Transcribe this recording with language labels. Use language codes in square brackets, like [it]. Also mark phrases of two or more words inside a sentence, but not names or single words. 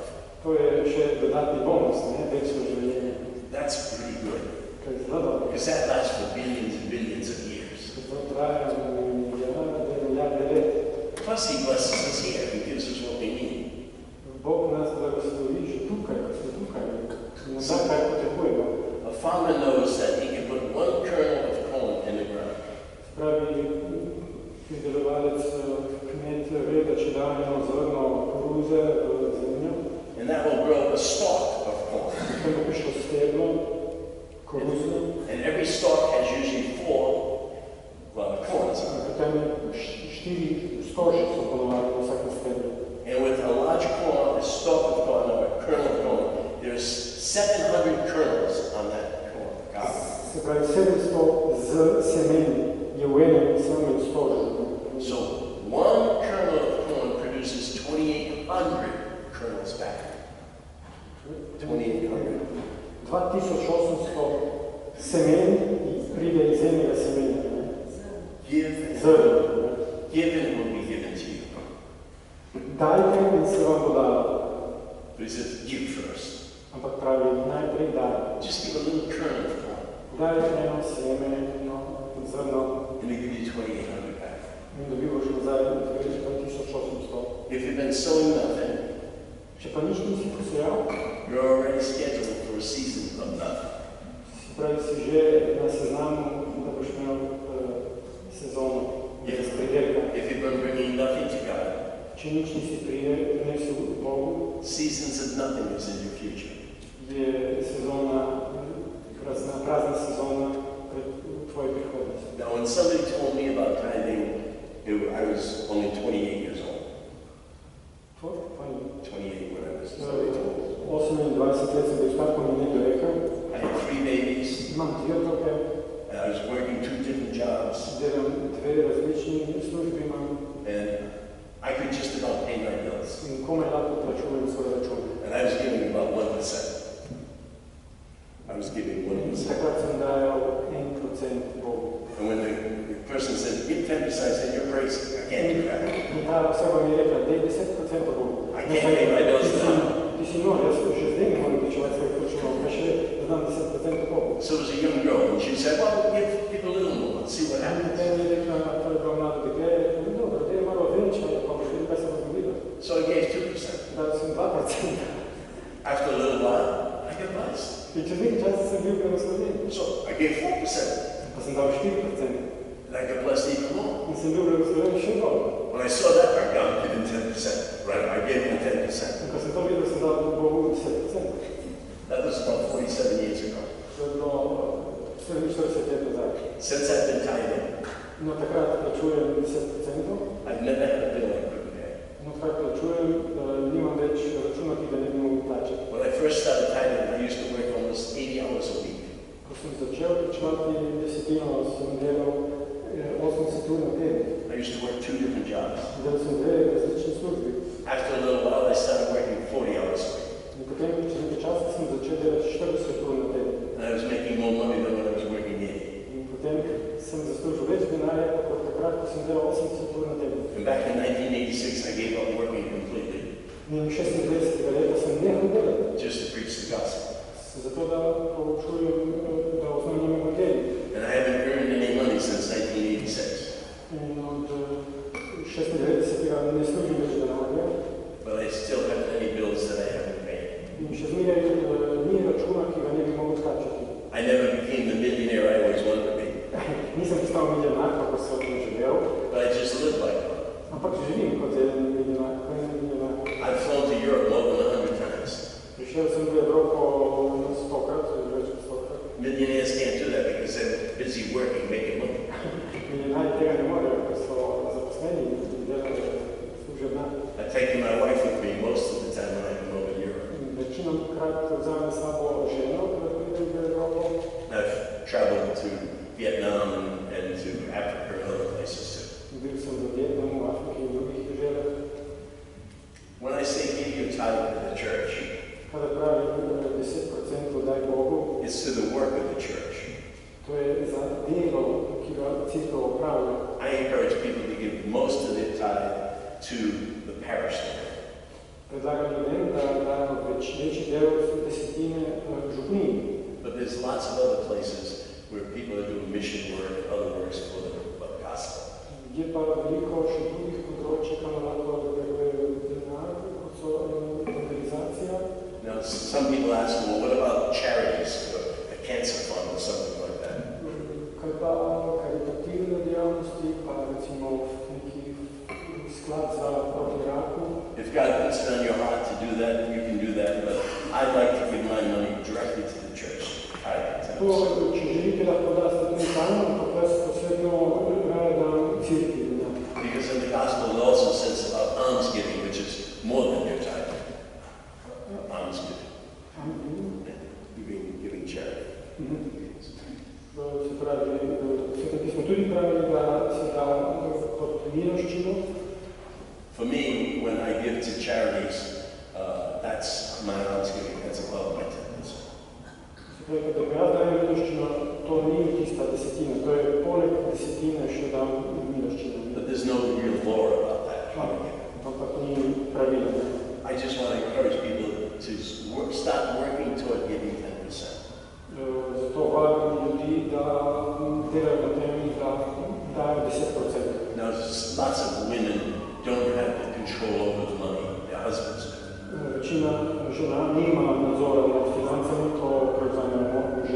[sl] To je še dodatni bonus, ne? Večno življenje. [en] That's pretty good. [sl] Kaj je zelo dobro. [en] Because that lasts for billions and billions of years. [sl] To traja milijarde let. [en] Plus, He blesses us here. He gives us what we need. [sl] Bog nas blagoslovi že tukaj, ko smo tukaj. In nam da, kaj potrebujemo. [en] A farmer knows that he can put 1 kernel of corn in the ground. [sl] Pravi, pridelovalec, kmet ve, da če da eno zrno koruze v zemljo, [en] And that will grow a stalk of corn. [sl] potem bo prišlo steblo, koruzno, [en] And every stalk has usually 4 corns on it. [sl] potem 4 stoži so ponovali na vsakem steblu. [en] And with a large corn, a stalk of corn, or a kernel of corn, there's 700 kernels on that corn. [sl] Se pravi, 700 z semeni je v enem samem stožu. [en] So 1 kernel of corn produces 2,800 kernels back. 2,800. [sl] 2800 semen pride iz enega semena. [en] Give, [sl] Zrno. [en] given will be given to you. [sl] Dajte in se vam bo dalo. [en] But he says, give first. [sl] Ampak pravi, najprej daj. [en] Just give a little kernel of corn, [sl] Daj eno seme, eno zrno [en] and they give you 2,800 back. [sl] in dobivaš nazaj 2800. [en] If you've been sowing nothing, [sl] Če pa nič nisi posejal, [en] you're already scheduled for a season of nothing. [sl] se pravi, si že na seznamu, da boš imel sezono, [en] If [sl] pridelka. [en] you've been bringing nothing to God, [sl] če nič nisi prinesel Bogu, [en] seasons of nothingness in your future. [sl] je sezona, prazna sezona pred tvojej prihodnosti. [en] Now, when somebody told me about tithing, I was only 28 years old. 28 when I was somebody told me. [sl] 28 let sem bil star, ko mi nekdo rekel. [en] I had 3 babies. [sl] Imam 3 otroke. [en] And I was working 2 different jobs. [sl] Delam 2 različni službi imam. [en] And I could just about pay my bills. [sl] In komaj lahko plačujem svoje račune. [en] And I was giving about 1%. I was giving 1%. [sl] Takrat sem dajal 1% Bogu. [en] And when the person said, give 10%, I said, you're crazy. I can't do that. [sl] In ta osoba mi je rekla, daj 10% Bogu. [en] I can't pay my bills now. [sl] Ti si nor, jaz že zdaj ne moram plačevati svojih računov, pa še da dam 10% Bogu. [en] So it was a young girl, and she said, well, give a little more, let's see what happens. [sl] Potem mi je rekla, to je bilo mlado dekle, dobro, daj malo več, pa boš videl, kaj se bo zgodilo. [en] So I gave 2%. [sl] Dal sem 2%. [en] After a little while, I got blessed. [sl] In čez nekaj časa sem bil blagoslovljen. [en] So I gave 4%. [sl] Pa sem dal 4%. [en] And I got blessed even more. [sl] In sem bil blagoslovljen še bolj. [en] When I saw that, I got given 10%. Right? I gave him 10%. [sl] In ko sem to videl, sem dal Bogu 10%. [en] That was about 47 years ago. [sl] To je bilo 40 let nazaj. [en] Since I've been tithing, [sl] No, takrat plačujem 10%. [en] I've never had a bill I couldn't pay. [sl] No, takrat plačujem, nimam več računa, ki ga ne bi mogel plačati. [en] When I first started tithing, I used to work almost 80 hours a week. [sl] Ko sem začel plačevati desetino, sem delal 80 ur na teden. [en] I used to work 2 different jobs. [sl] Delal sem 2 različne službe. [en] After a little while, I started working 40 hours a week. [sl] In potem, čez nekaj časa, sem začel delati 40 ur na teden. [en] And I was making more money than when I was working 80. [sl] In potem sem zaslužil več denarja, kot takrat, ko sem delal 80 ur na teden. [en] And back in 1986, I gave up working completely [sl] In 26. leta sem nehal delati. [en] just to preach the gospel. [sl] Zato, da poučujem, da oznanjam evangelij. [en] And I haven't earned any money since 1986. [sl] In od 96. ne služim več denarja. [en] But I still have many bills that I haven't paid. [sl] In še zmeraj ni računa, ki ga ne bi mogel skačati. [en] I never became the millionaire I always wanted to be. [sl] Nisem postal milijonar, kako sem to želel, [en] But I just live like one. [sl] ampak živim kot en milijonar. [en] I've flown to Europe more than 100 times. [sl] Prišel sem v Evropo 100-krat, več kot 100-krat. [en] Millionaires can't do that because they're busy working, making money. [sl] Milijonarji tega ne morejo, ker so zaposleni in delajo, služijo denar. [en] I've taken my wife with me most of the time when I come over to Europe. [sl] Večinokrat vzamem s sabo ženo, ko pridem v Evropo. [en] I've traveled to Vietnam and to Africa and other places too. [sl] Bil sem v Vietnamu, v Afriki in drugih deželah. [en] When I say give your tithe to the church, [sl] Kada pravim 10% daj Bogu, [en] it's to the work of the church. [sl] to je za delo, ki ga cerkev opravlja. [en] I encourage people to give most of their tithe to the parish there. [sl] Predlagam ljudem, da dajo večji del desetine župniji. [en] But there's lots of other places where people are doing mission work and other works for the gospel. [sl] Je pa veliko še drugih področij, kamor lahko darujejo denar, kot so evangelizacija. [en] Now, some people ask, well, what about charities, or a cancer fund or something like that? [sl] Kaj pa karitativne dejavnosti, pa recimo neki sklad za proti raku. [en] If God puts it on your heart to do that, you can do that, but I'd like to give my money directly to the church. [sl] To, če želite, lahko daste tudi sami, ampak jaz posebno raje dam cerkvi. [en] Because in the gospel it also says about almsgiving, which is more than your tithe. Almsgiving. Giving charity. [sl] Se pravi, svetem pismo tudi pravi, da se da kot miloščino. [en] For me, when I give to charities, that's my almsgiving, that's above my 10%. [sl] Kada ga jaz dajem miloščino, to ni tista desetina, to je poleg desetine še dam miloščino. [en] But there's no real law about that. [sl] Ampak ni pravila. [en] I just want to encourage people to start working toward giving 10%. [sl] Zato vabim ljudi, da delajo na tem, da dajo 10%. [en] Now, lots of women don't have the control over the money, their husbands do. [sl] Večina žena nima nadzora nad financami, to prevzamejo možje.